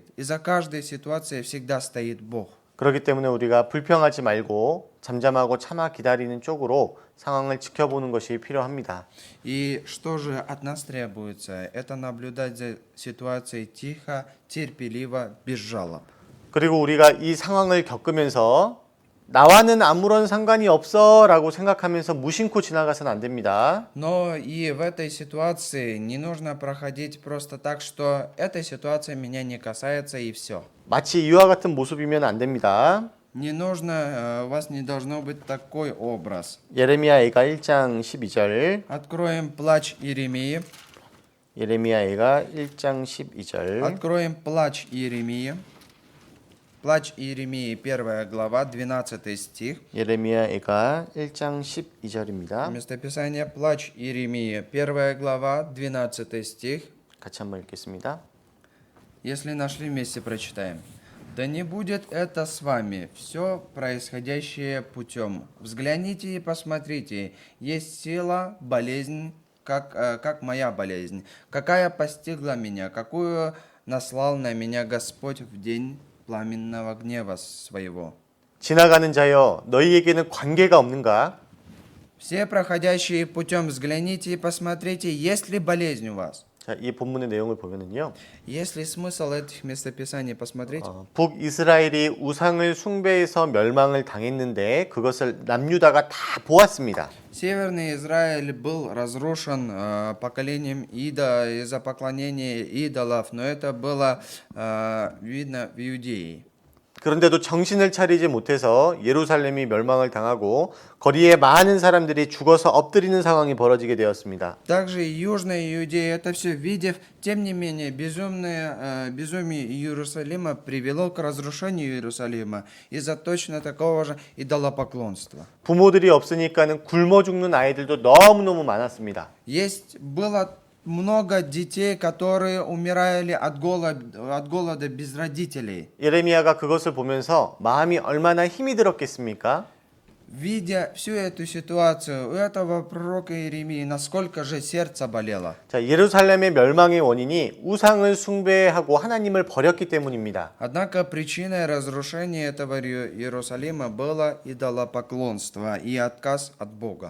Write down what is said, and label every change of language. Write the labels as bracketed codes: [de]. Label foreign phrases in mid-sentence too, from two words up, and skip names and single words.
[ru] И за каждой ситуацией всегда стоит Бог. [ko] 그렇기 때문에 우리가 불평하지 말고 잠잠하고 참아 기다리는 쪽으로 상황을 지켜보는 것이 필요합니다. [ru] И что же от нас требуется? Это наблюдать за ситуацией тихо, терпеливо, без жалоб. [ko] 그리고 우리가 이 상황을 겪으면서 나와는 아무런 상관이 없어라고 생각하면서 무심코 지나가서는 안 됩니다. [ru] Но и в этой ситуации не нужно проходить просто так, что эта ситуация меня не касается и все. [ko] 마치 이와 같은 모습이면 안 됩니다. [ru] Не нужно, у вас не должно быть такой образ. [ko] 예레미야애가 1장 12절. [ru] Откроем плач Иеремии. [ko] 예레미야애가 1장 12절. [ru] Откроем плач Иеремии. Плач Иеремии, 1 глава, 12 стих. [ko] 예레미야애가 1장 12절입니다. [ru] Местописание плач Иеремии, 1 глава, 12 стих. [ko] 같이 한번 읽겠습니다. [ru] Если нашли, вместе прочитаем. «Да не будет это с вами, все происходящее путем. Взгляните и посмотрите, есть сила, болезнь, как моя болезнь, какая постигла меня, какую наслал на меня Господь в день пламенного гнева своего». [ko] 지나가는 자여 너희에게는 관계가 없는가? [ru] Все проходящие путем, взгляните и посмотрите, есть ли болезнь у вас. [ko] 자, 이 본문의 내용을 보면은요. [ru] Есть ли смысл этих местописаний посмотреть? [ko] 북이스라엘이 우상을 숭배해서 멸망을 당했는데 그것을 남유다가 다 보았습니다. [ru] Северный Израиль был разрушен поколением из-за поклонения идолов, но это было видно в Иудее. [ko] 그런데도 정신을 차리지 못해서 예루살렘이 멸망을 당하고 거리에 많은 사람들이 죽어서 엎드리는 상황이 벌어지게 되었습니다. [ru] Также и Южная Иудея, это все видев, тем не менее, безумие Иерусалима привело к разрушению Иерусалима из-за точно такого же идолопоклонства. [ko] 부모들이 없으니까는 굶어 죽는 아이들도 너무너무 많았습니다. [ru] Было много детей, которые умирали от голода без родителей. [ko] 예레미야가 그것을 보면서 마음이 얼마나 힘이 들었겠습니까? [ru] Видя всю эту ситуацию, у этого пророка Иеремии, насколько же сердце болело. [ko] 자, 예루살렘의 멸망의 원인이 우상을 숭배하고 하나님을 버렸기 때문입니다. [ru] Однако причиной разрушения этого Иерусалима было идолопоклонство и отказ от Бога.